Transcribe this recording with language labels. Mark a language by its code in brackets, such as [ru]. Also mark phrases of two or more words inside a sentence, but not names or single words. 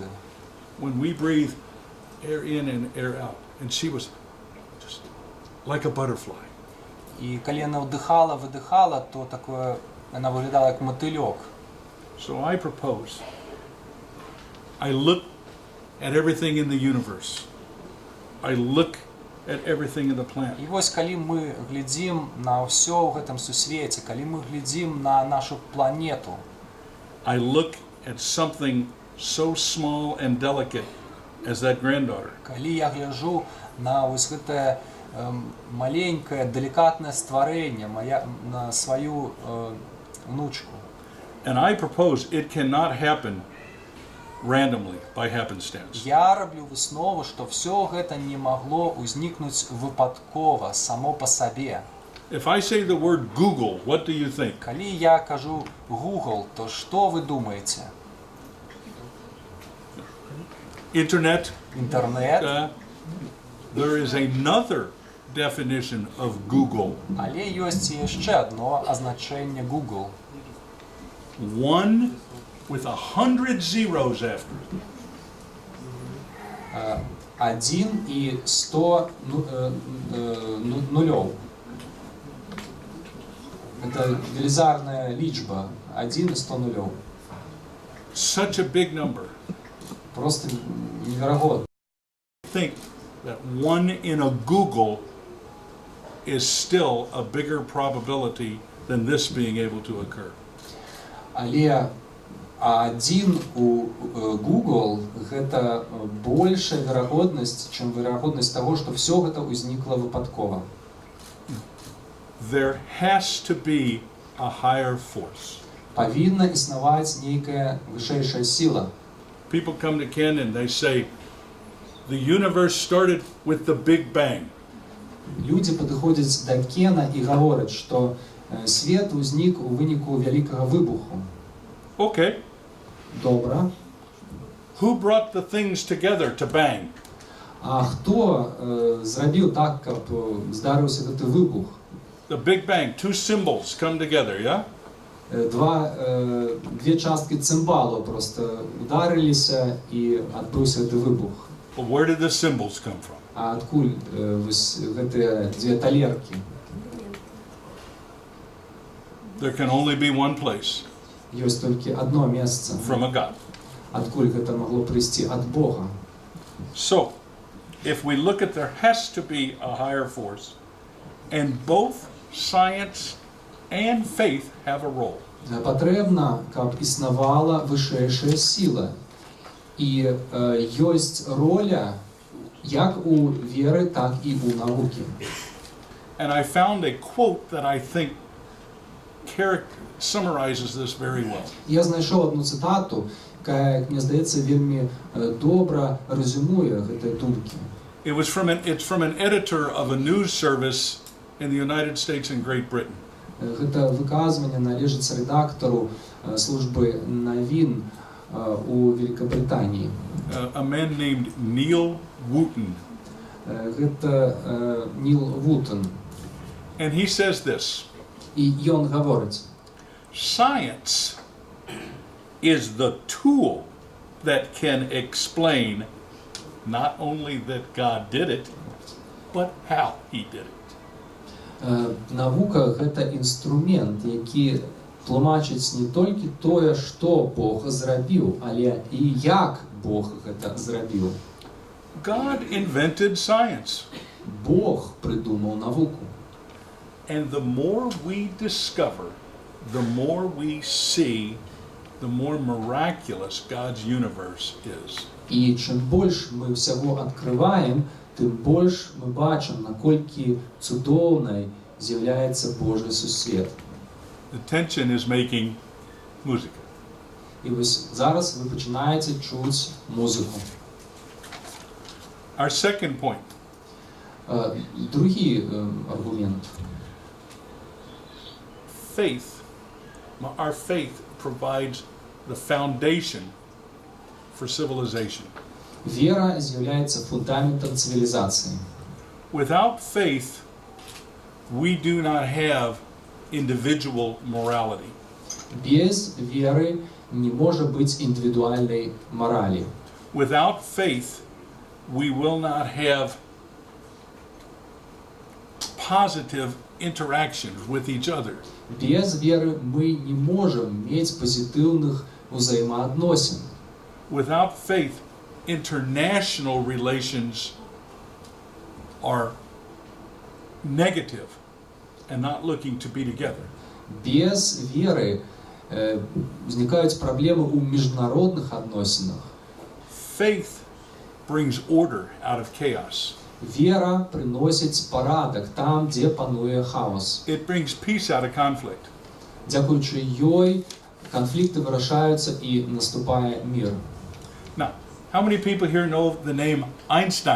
[en] When we breathe air in and air out, and she was just like a butterfly. [uk] І коли вона вдихала, видихала, то таке, вона виглядала як мотильок. [en] So I propose. I look at everything in the universe. I look at everything in the planet. [uk] І ось коли ми глядимо на все в цьому всесвіті, коли ми глядимо на нашу планету, [en] I look at something so small and delicate as that granddaughter. [uk] коли я гляжу на ось це маленьке, делікатне створення, на свою внучку. [en] And I propose it cannot happen randomly, by happenstance. [uk] Я роблю виснову, що все це не могло возникнути випадково, само по собі. [en] If I say the word Google, what do you think? [uk] Коли я кажу Google, то що ви думаєте? [en] Internet. [uk] Інтернет. [en] There is another definition of Google. [uk] Але є ще одне означення Google. [en] One with 100 zeros after it. [uk] 1 і 100 нулів. [be] Это велизарная лічба, 1 и 100 нулев. [en] Such a big number. [ru] Просто невероятно. [en] Think that 1 in a Google is still a bigger probability than this being able to occur. [be] Але 1 у Google гэта большая верагоднасць, чым верагоднасць таго, што все гэта ўзнікла выпадкова. [en] There has to be a higher force. [be] Павінна існаваць нейкая вышэйшая сіла. [en] People come to Ken and they say, the universe started with the Big Bang. [be] Людзі падыходзяць да Кена і гавораць, што свет узнік у выніку вялікага выбуху. [en] Okay. [be] Добра. [en] Who brought the things together to bang? [be] А хто зрабіў так, каб здарыўся гэты выбух? [en] The Big Bang, two symbols come together, yeah? [be] Две часткі цимбалу просто ударилися і адбыўся гэты выбух. [en] But where did the symbols come from? [be] А адкуль вось гэтыя дзве талеркі? [en] There can only be one place. [be] Ёсць толькі одно месца, [en] From a God. [be] адкуль гэта магло прыйсці ад Бога. [en] So, if we look at there has to be a higher force, and both science and faith have a role. [be] Патрэбна, каб існавала вышэйшая сіла. І ёсць роля як у веры, так і у навукі. [en] And I found a quote that I think summarizes this very well. [be] Я знайшоў одну цытату, якая, мне здаецца, вельмі добра резюмуе гэтыя думкі. [en] It's from an editor of a news service in the United States and Great Britain. [be] Гэта выказванне належыць рэдактару службы навін у Великобритании. [en] A man named Neil Wooten. [be] Гэта Ніл Вутен. [en] And he says this. [be] І ён гаворыць: [en] Science is the tool that can explain not only that God did it, but how he did it. [be] Навука гэта інструмент, які тлумачыць не толькі тое, што Бог зрабіў, але і як Бог гэта зрабіў. [en] God invented science. [ru] Бог придумал науку. [en] And the more we discover, the more we see, the more miraculous God's universe is. [be] І чым больш мы ўсяго адкрываем, тым больш мы бачым, наколькі цудоўнай з'яўляецца Божий сусвет. [en] The tension is making music. [uk] І вось зараз ви починаєте чуць музику. [en] Our second point. [uk] Другий аргумент. [en] Our faith provides the foundation for civilization. [uk] Вера з'являється фундаментом цивілізації. [en] Without faith, we do not have individual morality. [uk] Без віри не може бути індивідуальної моралі. [en] Without faith, we will not have positive interactions with each other. [uk] Без віри ми не можемо мати позитивних взаємоотносин. [en] Without faith, international relations are negative and not looking to be together. [uk] Без віри возникають проблеми у міжнародних відносинах. [en] Faith brings order out of chaos. [uk] Віра приносить порядок там, де панує хаос. [en] It brings peace out of conflict. [uk] Дякуючи їй, конфлікти вирішаються і наступає мир. [en] Now, how many people here know the name Einstein?